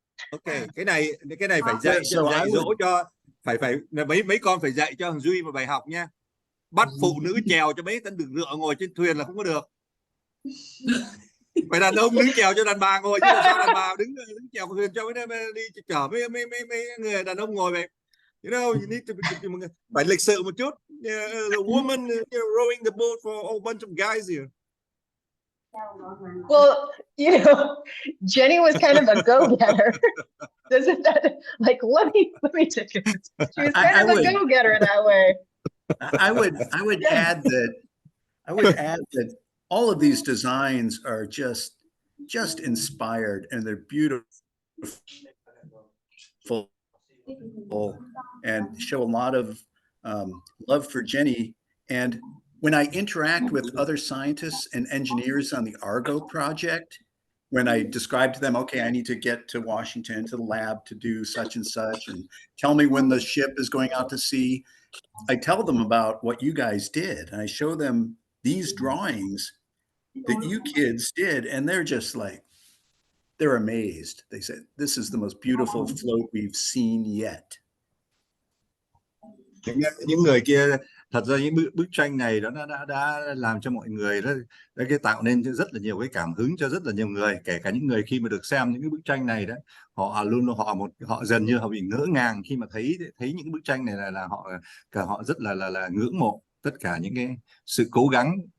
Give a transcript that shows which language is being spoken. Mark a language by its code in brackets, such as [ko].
[vi] Ok, cái này phải dạy dỗ cho phải mấy con phải dạy cho thằng Duy một bài học nha. Bắt phụ nữ chèo cho mấy tên đừng rựa ngồi trên thuyền là không có được. Phải đàn ông đứng chèo cho đàn bà ngồi chứ làm sao đàn bà đứng chèo thuyền cho đi chở mấy người đàn ông ngồi vậy. [en] You know, you need to [vi] phải lịch sự một chút. [en] The woman rowing the boat for a whole bunch of guys here. Well, you know, Jenny was kind of a go-getter. Isn't that like, let me take it. She was kind of a go-getter in that way. I would add that all of these designs are just inspired, and they're beautiful and show a lot of love for Jenny. And when I interact with other scientists and engineers on the Argo project, when I describe to them, okay, I need to get to Washington to the lab to do such and such, and tell me when the ship is going out to sea, I tell them about what you guys did, and I show them these drawings that you kids did, and they're just like, they're amazed. They said, this is the most beautiful float we've seen yet. [vi] Những người kia, thật ra những bức tranh này đó đã làm cho mọi người đó cái tạo nên rất là nhiều cái cảm hứng cho rất là nhiều người, kể cả những người khi mà được xem những cái bức tranh này đó, họ dần như họ bị ngỡ ngàng khi mà thấy những bức tranh này là họ rất là ngưỡng mộ tất cả những cái sự cố gắng.